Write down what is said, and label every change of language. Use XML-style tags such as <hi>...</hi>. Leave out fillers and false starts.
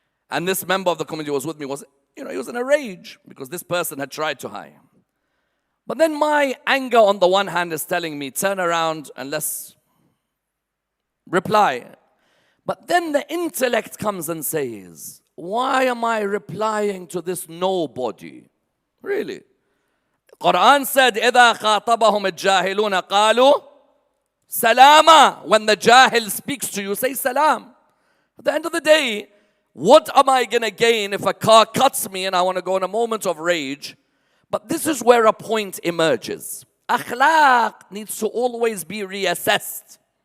<en>And this member of the community who was with me was, he was in a rage because this person had tried to hide. But then my anger on the one hand is telling me, turn around and let's reply. But then the intellect comes and says, why am I replying to this nobody? Really? Quran said,</en> <ar>إِذَا خَاطَبَهُمُ الْجَاهِلُونَ قَالُوا salama.</ar> <en>When the jahil speaks to you, say salam. At the end of the day, what am I going to gain if a car cuts me and I want to go in a moment of rage? But this is where a point emerges. Akhlaq needs to always be reassessed.</en>